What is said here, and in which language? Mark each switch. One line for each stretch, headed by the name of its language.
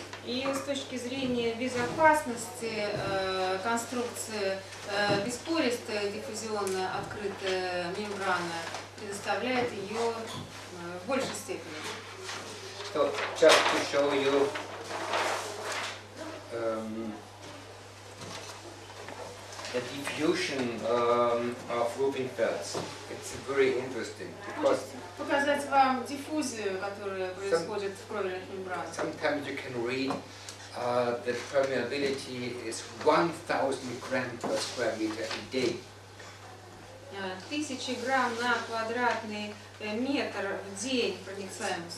Russian: И с точки зрения безопасности конструкции беспористая диффузионная открытая мембрана предоставляет ее в большей степени.
English: So just to show you the diffusion of roofing felts. It's very interesting because
Russian: Показать вам диффузию, которая происходит в кровельных мембранах.
English: sometimes you can read that permeability is 1,000 grams per square meter a day.
Russian: 1000 грамм на квадратный метр в день проницаемость.